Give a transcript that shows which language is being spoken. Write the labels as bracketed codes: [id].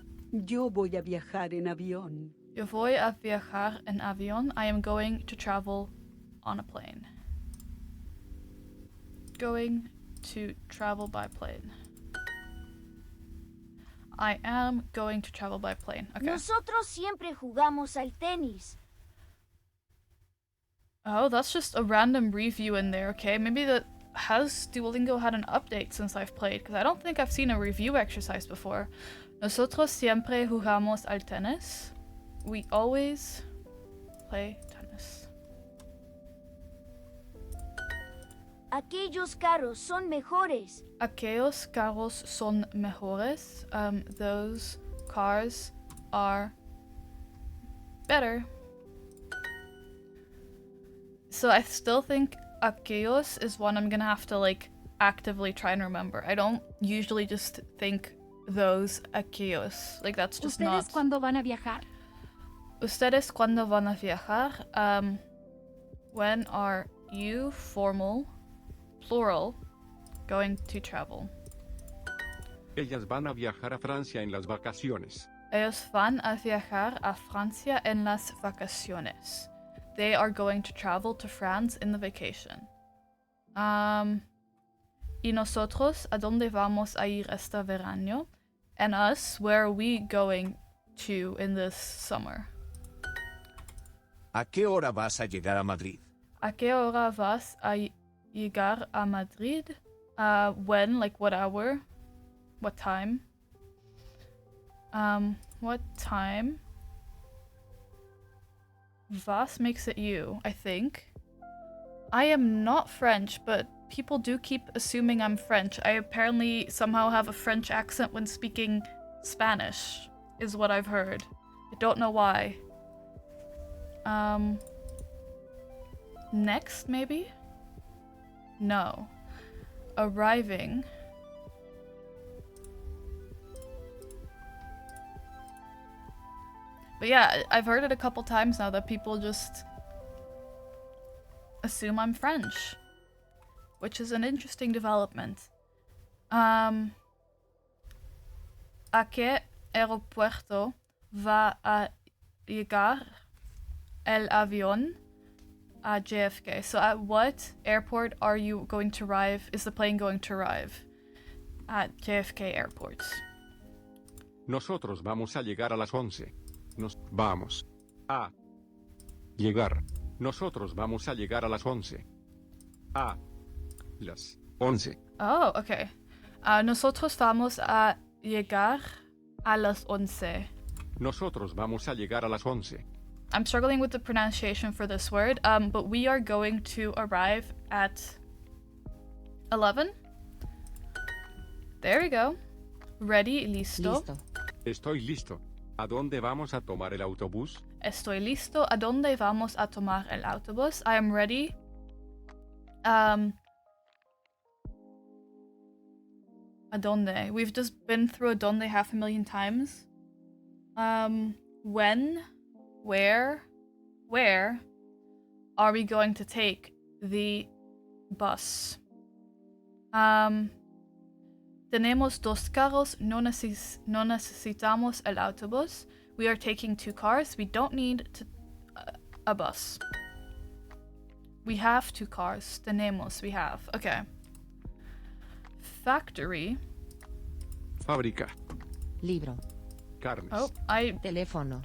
[es] Yo voy a viajar en avión. Yo voy a viajar en avión. [en] I am going to travel on a plane. Going to travel by plane. I am going to travel by plane. Okay. [es] Nosotros siempre jugamos al tenis. [en] Oh, that's just a random review in there, okay? Maybe has Duolingo had an update since I've played? Because I don't think I've seen a review exercise before. [es] Nosotros siempre jugamos al tenis. [en] We always play tennis. [es] Aquellos carros son mejores. Aquellos carros son mejores. [en] Those cars are better. So I still think aquellos is one I'm gonna have to like actively try and remember. I don't usually just think those aquellos. Like that's just not. [es] ¿Ustedes cuándo van a viajar? Ustedes cuándo van a viajar? [en] When are you, formal, plural, going to travel? [es] Ellas van a viajar a Francia en las vacaciones. Ellos van a viajar a Francia en las vacaciones. [en] They are going to travel to France in the vacation. [es] Y nosotros, ¿a dónde vamos a ir este verano? [en] And us, where are we going to in this summer? [es] ¿A qué hora vas a llegar a Madrid? ¿A qué hora vas a llegar a Madrid? [en] When, like what hour? What time? What time? Vas makes it you, I think. I am not French, but people do keep assuming I'm French. I apparently somehow have a French accent when speaking Spanish, is what I've heard. I don't know why. Next, maybe? No. Arriving. But yeah, I've heard it a couple times now that people just assume I'm French, which is an interesting development. [es] ¿A qué aeropuerto va a llegar el avión a JFK? [en] So at what airport are you going to arrive? Is the plane going to arrive at JFK airport? [es] Nosotros vamos a llegar a las 11. Nos vamos a llegar. Nosotros vamos a llegar a las 11. A las 11. [en] Oh, okay. [es] Nosotros vamos a llegar a las 11. Nosotros vamos a llegar a las 11. [en] I'm struggling with the pronunciation for this word, but we are going to arrive at 11. There we go. Ready, listo. [es] Estoy listo. ¿A dónde vamos a tomar el autobús? Estoy listo. ¿A dónde vamos a tomar el autobús? [en] I am ready. [es] ¿A dónde? [en] We've just been through a dónde 500,000 times. When? Where are we going to take the bus? [es] Tenemos dos carros, no necesitamos el autobús. [en] We are taking 2 cars, we don't need a bus. We have 2 cars. Tenemos, we have. Okay. Factory. [es] Fábrica. Libro. Carnes. [en] Oh, I [es] Teléfono.